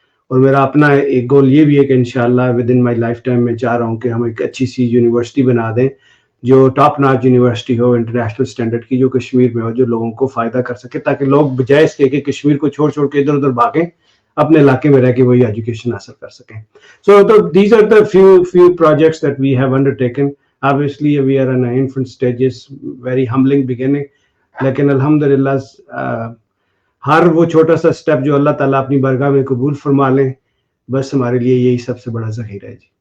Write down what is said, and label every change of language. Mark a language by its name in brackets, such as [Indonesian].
[Urdu] اور میرا اپنا ایک گول یہ بھی ہے کہ انشاءاللہ [English] within my lifetime [Urdu] میں چاہ رہا ہوں کہ ہم ایک اچھی سی یونیورسٹی بنا دیں جو ٹاپ ناچ یونیورسٹی ہو, انٹرنیشنل اسٹینڈرڈ کی, جو کشمیر میں ہو, جو لوگوں کو فائدہ کر سکے, تاکہ لوگ بجائے اس کے کہ کشمیر کو چھوڑ کے ادھر ادھر بھاگیں اپنے علاقے میں رہ کے وہی ایجوکیشن حاصل کر سکیں. [English] So these are the few projects that we have undertaken. Obviously we are in infant stages, very humbling beginning, [Urdu] لیکن الحمدللہ ہر وہ چھوٹا سا اسٹیپ جو اللہ تعالیٰ اپنی بارگاہ میں قبول فرما لیں بس ہمارے لیے یہی سب سے بڑا ذخیرہ ہے.